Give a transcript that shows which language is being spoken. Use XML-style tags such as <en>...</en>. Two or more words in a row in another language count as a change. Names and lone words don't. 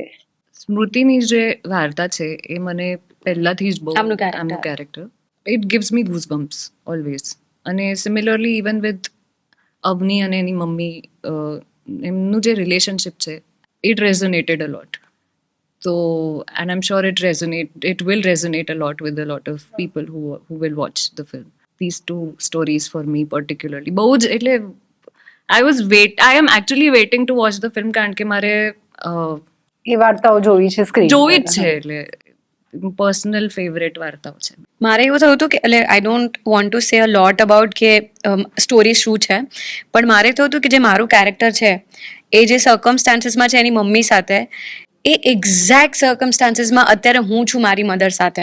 <gu>સ્મૃતિની જે વાર્તા છે એ મને પહેલાથી જ બહુ, આમનું character.</gu> <en>character, it gives me goosebumps always. and similarly even with Avani</en> <gu>અને એની મમ્મી, એમનું જે રિલેશનશિપ છે,</gu> <en>it resonated a lot. તો and I am sure it will resonate a lot with a lot of people who will watch the film. These 2 stories for me particularly</en> <gu>બહુ જ, એટલે</gu> <en>I am actually waiting to watch the film,</en> <gu>કારણ કે મારે એ વાર્તાઓ જોવી છે સ્ક્રીન જોવી જ છે, એટલે</gu> <en>personal favorite</en> <gu>વાર્તાઓ છે. મારે એવું થયું હતું કે એટલે</gu> <en>I don't want to say a lot about</en> <gu>કે સ્ટોરી શું છે, પણ મારે થયું હતું કે જે મારું કેરેક્ટર છે એ જે સર્કમસ્ટાન્સીસમાં છે એની મમ્મી સાથે, એ એક્ઝેક્ટ સર્કમસ્ટાન્સીસમાં અત્યારે હું છું મારી મધર સાથે.</gu>